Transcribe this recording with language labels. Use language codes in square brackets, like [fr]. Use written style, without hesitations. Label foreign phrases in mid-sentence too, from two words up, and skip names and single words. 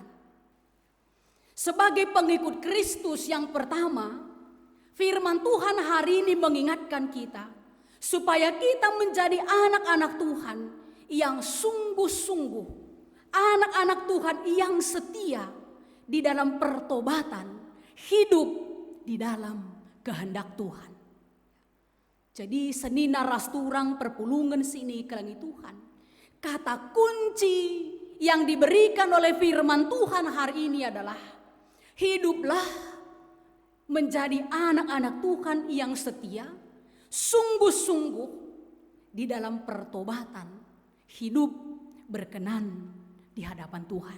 [id] Sebagai pengikut Kristus yang pertama, firman Tuhan hari ini mengingatkan kita supaya kita menjadi anak-anak Tuhan yang sungguh-sungguh, anak-anak Tuhan yang setia di dalam pertobatan, hidup di dalam kehendak Tuhan. [btx] Jadi senina rasturang perpulungan sini kelangi Tuhan. [id] Kata kunci yang diberikan oleh firman Tuhan hari ini adalah hiduplah menjadi anak-anak Tuhan yang setia, sungguh-sungguh di dalam pertobatan, hidup berkenan di hadapan Tuhan.